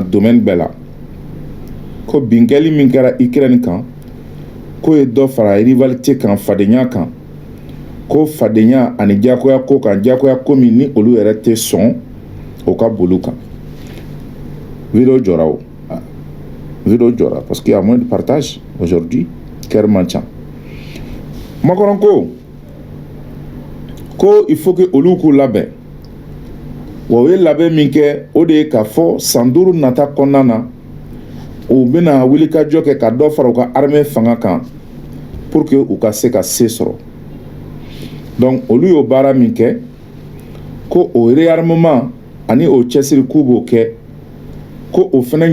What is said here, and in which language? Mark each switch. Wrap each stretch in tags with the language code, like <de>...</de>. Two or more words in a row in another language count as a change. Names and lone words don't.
<bm>domaine bɛɛ la ko binkɛli min kɛra Ukraine kan ko ye dɔ fara rivalité kan fadenya kan ko fadenya ani jakoya ko kan jakoya ko min ni olu yɛrɛ tɛ sɔn o ka bolo kan vidéo jɔra o vidéo jɔra</bm> <fr>parce qu'il y a moins de partage aujourd'hui</fr> <bm>kɛr man ca Macron ko</bm> <fr>il faut que</fr> <bm>olu k'u labɛn wa o ye labɛn min kɛ o de ye k'a fɔ san 5 nata kɔnɔna na u bɛna wulikajɔ kɛ ka dɔ fara u ka armée fanga kan</bm> <fr>pour que</fr> <bm>u ka se ka se sɔrɔ donc olu y'o baara min kɛ ko o réarmement ani o cɛsiri k'u b'o kɛ ko o fana</bm>